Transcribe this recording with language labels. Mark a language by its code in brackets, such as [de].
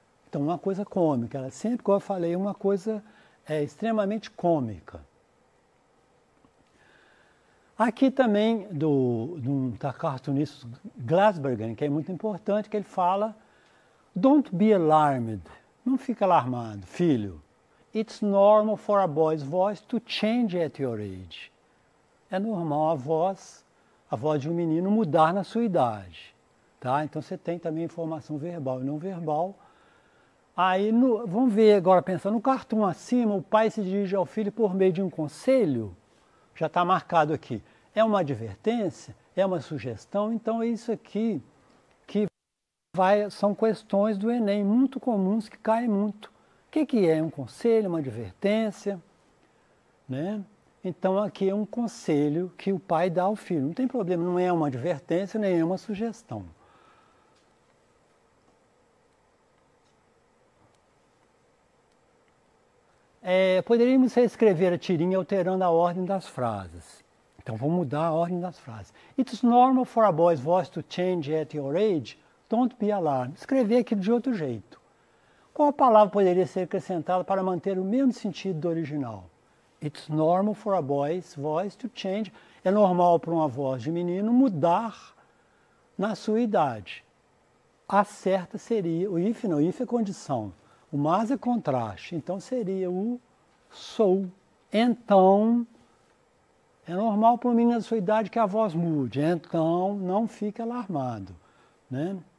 [pt] Então uma coisa cômica, ela sempre, como eu falei, uma coisa extremamente cômica. Aqui também, do cartunista Glasbergen, que é muito importante, que ele fala, [en] don't be alarmed, [pt] não fica alarmado, filho. [en] It's normal for a boy's voice to change at your age. [pt] É normal a voz de um menino mudar na sua idade. Tá? Então você tem também informação verbal e não verbal. Aí vamos ver agora, pensando no cartoon acima, o pai se dirige ao filho por meio de um conselho, já está marcado aqui. É uma advertência? É uma sugestão? Então é isso aqui que são questões do Enem muito comuns que caem muito. O que é um conselho, uma advertência? Né? Então aqui é um conselho que o pai dá ao filho. Não tem problema, não é uma advertência nem é uma sugestão. Poderíamos reescrever a tirinha alterando a ordem das frases. Então vamos mudar a ordem das frases. [en] It's normal for a boy's voice to change at your age. Don't be alarmed. [pt] Escrever aqui de outro jeito. Qual palavra poderia ser acrescentada para manter o mesmo sentido do original? [en] It's normal for a boy's voice to change. [pt] É normal para uma voz de menino mudar na sua idade. A certa seria, o if não, if é condição. O mas é contraste, então seria o sou. Então, é normal para um menino da sua idade que a voz mude, então não fique alarmado. Né?